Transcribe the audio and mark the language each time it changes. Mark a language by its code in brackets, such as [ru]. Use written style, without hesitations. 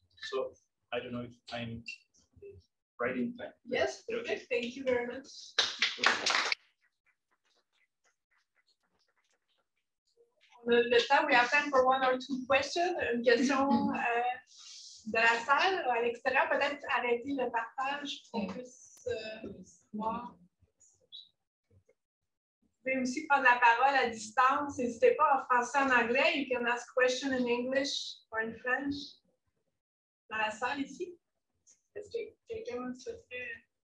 [en] So I don't know if I'm right in time. Yes, okay. Thank you very much. [fr] Le temps, [en] we have time for one or two questions. [fr] Une question de la salle à l'extérieur, peut-être arrêter le partage pour qu'on puisse voir. Vous pouvez aussi prendre la parole à distance. N'hésitez pas en français, en anglais. [en] You can ask questions in English or in French. [fr] Dans la salle ici. Est-ce que quelqu'un souhaiterait?